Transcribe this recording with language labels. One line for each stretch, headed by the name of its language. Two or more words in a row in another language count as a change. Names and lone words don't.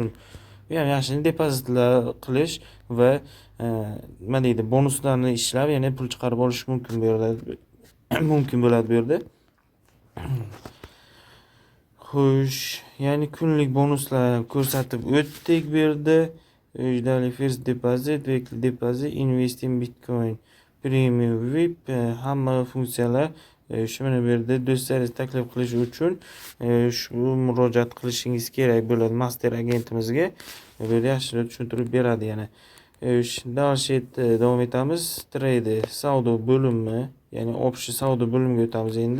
Uzbek: Ya'ni yaxshi depozitlar qilish va nima deydi, bonuslarni ishlab yana pul chiqarib olish mumkin bo'ladi bu yerda. Xo'sh, ya'ni kunlik bonuslar ko'rsatib o'tdik bu yerda.
English: Daily first deposit, weekly deposit, invest in Bitcoin, premium VIP,
Uzbek: hamma funksiyalar shu mana bu yerda do'stlaringiz taklif qilish uchun shu murojaat qilishingiz kerak bo'ladi master agentimizga. Bu yerda yaxshilab tushuntirib beradi yana. Davom etamiz. Trade savdo bo'limi, ya'ni общий savdo bo'limiga o'tamiz endi.